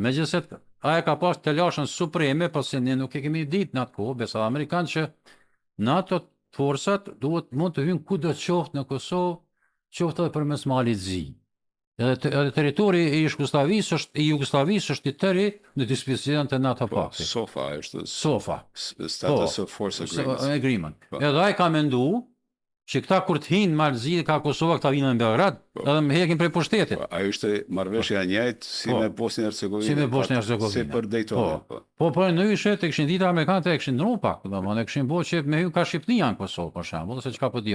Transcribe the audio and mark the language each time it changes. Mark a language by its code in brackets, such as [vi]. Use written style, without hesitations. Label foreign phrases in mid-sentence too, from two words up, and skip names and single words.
[sq] Megjithëse ai ka pas të lashën supreme, po se ne nuk e kemi ditë në atë kohë, besa amerikanë që NATO forcat mund të hyjnë kudo qoftë në Kosovë, qoftë edhe përmes Malit Zi. Edhe territori I Jugosllavisë është I tëri në dispozicion të NATO paktit. SOFA është. SOFA. [en] Status of Force Agreement. [sq] Edhe ai ka menduar që këta kur të hinë Malit Zi ka Kosova këta vinë në Beograd, edhe më hekin prej pushtetit. Ajo ishte marrëveshja e njëjtë si me Bosnjë-Hercegovinë. Si për Daytona. Po ndryshe të kishin ditë amerikanët e kishin ndru pak, domethënë e kishin bërë që me hyn ka Shqipëria në Kosovë për shembull, se çka po diun.